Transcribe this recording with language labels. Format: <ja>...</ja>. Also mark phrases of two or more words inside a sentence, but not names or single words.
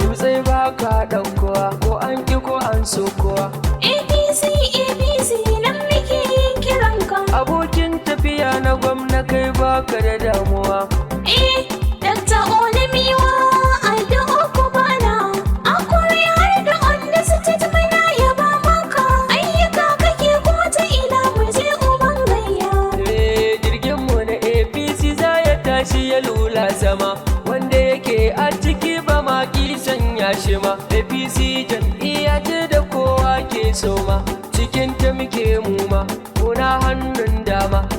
<ha>Dutse ba ka ɗaukowa, ko an ƙi ko an so kowa. A P C, A P C, nan muke yin kiran ka. Abokin tafiya na gwamna kai ba ka da damuwa. Eh, Dakta Olumiwa, a duk bana. Hakuri har da</ha> <en>on the stage</en> <ha>muna yaba maka. Ayyuka kake ko ta ina mu je uban gayya. Eh, jirgin mu na A P C za ya tashi ya lula sama. Wanda yake a ciki ba ma ki sanya shi ma. A P C jam'iyya ce da kowa ke so ma, cikin ta muke mu ma, muna hannun dama.</ha>